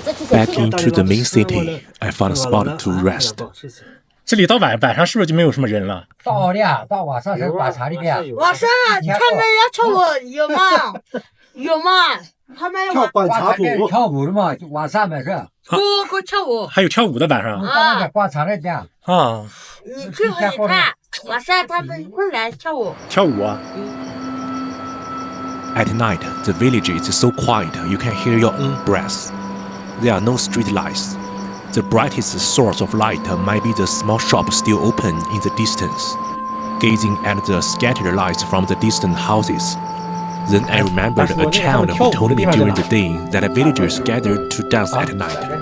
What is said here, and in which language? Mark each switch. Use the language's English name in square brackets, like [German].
[English] Back into the main city, I found a spot to rest. [Chinese] 这里到晚上是不是就没有什么人了？到晚上是晚上里边。晚上他们要跳舞有吗？有吗？他们广场舞跳舞的嘛，晚上没事。不跳舞。还有跳舞的晚上。到那个广场那边。啊。你去看，晚上他们会来跳舞。跳舞啊。 [English] At night, the village is so quiet you can hear your own breath. There are no street lights. The brightest source of light might be the small shop still open in the distance. Gazing at the scattered lights from the distant houses. Then I remembered a child who told me during the day that villagers gathered to dance at night.